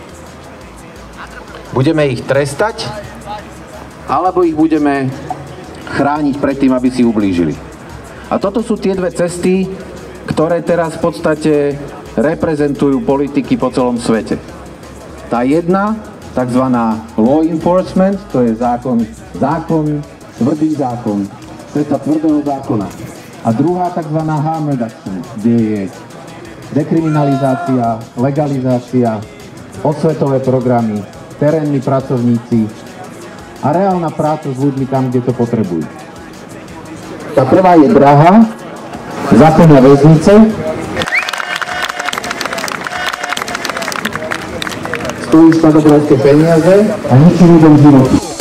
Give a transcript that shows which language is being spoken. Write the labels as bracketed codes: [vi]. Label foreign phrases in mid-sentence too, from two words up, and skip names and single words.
[sk] Budeme ich trestať, alebo ich budeme chrániť pred tým, aby si ublížili. A toto sú tie dve cesty, ktoré teraz v podstate reprezentujú politiky po celom svete. Tá jedna, takzvaná [en] law enforcement, [sk] to je zákon, tvrdý zákon, cesta tvrdého zákona. A druhá takzvaná [en] harm reduction, [sk] kde je dekriminalizácia, legalizácia, osvetové programy, terénni pracovníci a reálna práca s ľuďmi tam, kde to potrebujú. Tá prvá je drahá, zaplňa väznice, stojí štátobrovské peniaze a ničí ľuďom životy.